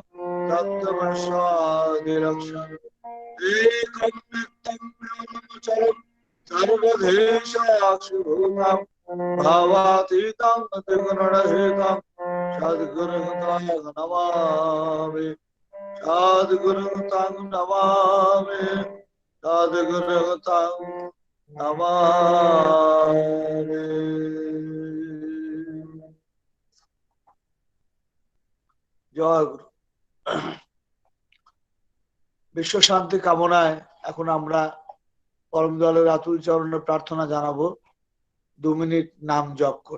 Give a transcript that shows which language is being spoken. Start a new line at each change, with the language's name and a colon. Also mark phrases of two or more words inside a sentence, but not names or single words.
Sanskrit: तत्त्वमस्यादिलक्ष्यम् एकं नित्यं ब्रह्मचर्यं सर्वदेशाक्षिभूतं भावातीतं त्रिगुणरहितं सद्गुरुं तं नमामि सद्गुरुं तं नमामि सद्गुरुं तं नमामि।
Bangla: জয় গুরু। বিশ্ব শান্তি কামনায় এখন আমরা পরম দয়ালের আতুল চরণে প্রার্থনা জানাবো 2 মিনিট নাম জপ করে।